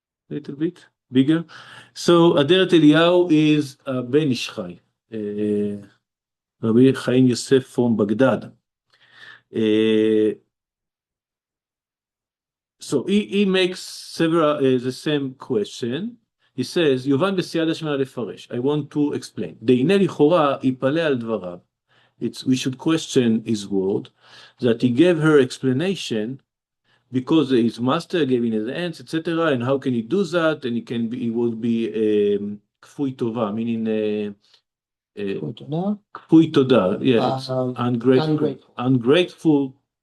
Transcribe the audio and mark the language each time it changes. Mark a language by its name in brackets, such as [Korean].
[English] A little bit bigger. So Aderet Eliyahu is Ben Ish Chai, Rabbi Chaim Yosef from Baghdad. So he makes several the same question. He says, [Hebrew] יובן בסייעתא שמיא לפרש. [English] I want to explain. [Hebrew] דהנה לכאורה יפלא על דבריו. [English] We should question his word, that he gave her explanation because his master gave in his hands, etc. And how can he do that? And he would be kfui tova, meaning kfui toda, yeah, ungrateful.